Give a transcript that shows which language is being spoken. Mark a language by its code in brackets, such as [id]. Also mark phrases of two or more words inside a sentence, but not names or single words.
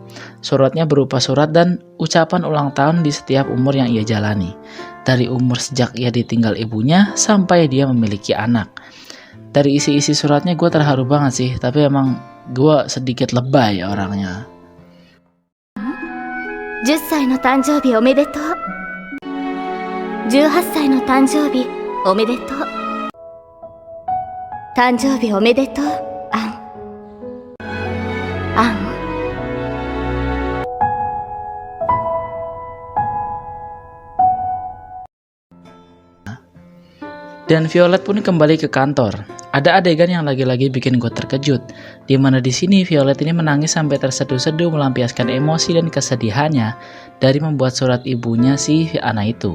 [id] Suratnya berupa surat dan ucapan ulang tahun di setiap umur yang ia jalani. Dari umur sejak ia ditinggal ibunya sampai dia memiliki anak. Dari isi-isi suratnya gue terharu banget sih, tapi emang gue sedikit lebay orangnya. [ja] 10 歳の誕生日おめでとう。18歳の誕生日おめでとう。誕生日おめでとう、アン。アン。 [id] Dan Violet pun kembali ke kantor. Ada adegan yang lagi-lagi bikin gue terkejut, di mana di sini Violet ini menangis sampai terseduh-seduh melampiaskan emosi dan kesedihannya dari membuat surat ibunya si Anna itu.